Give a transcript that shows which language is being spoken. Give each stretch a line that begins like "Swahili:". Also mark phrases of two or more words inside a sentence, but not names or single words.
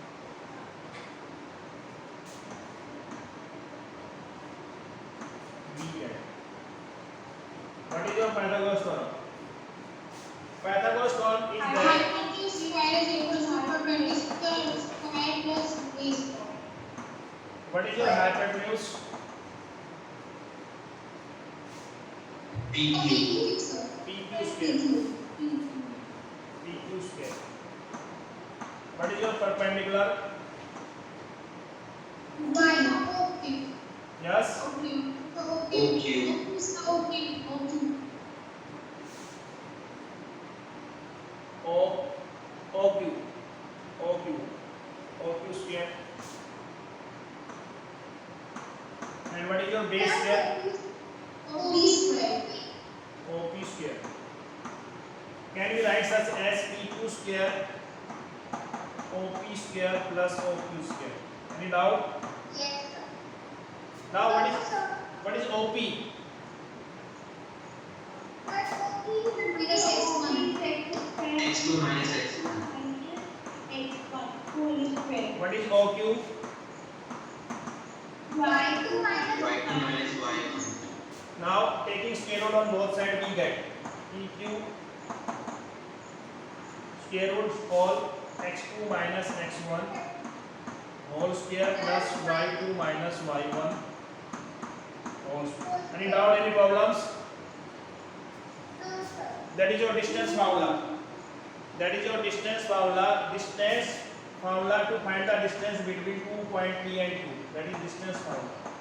English: We get. What is your Pythagoras theorem? Pythagoras theorem is that. Hypotenuse square is equal to perpendicular square plus base square. What is your hypotenuse? pq PQ, sir. PQ square. PQ square. What is your perpendicular? Y1. OQ. Yes. OQ. OQ. OQ. OQ. OQ square. And what is your base square? OP square. OP square. Can we write such as PQ square, OP square plus OQ square? Any doubt? Yes, sir. Now Sir, what is OP? but OP Minus X1. x2 minus x1 x1 whole square. What is OQ? Y2 minus y2 minus y1 Now taking square root on both sides we get PQ square root all x2 minus x1 whole square plus y2 minus y1 whole square. Any doubt, any problems? No, sir. That is your distance formula. That is your distance formula. Distance formula to find the distance between 2 point P and Q. That is distance formula.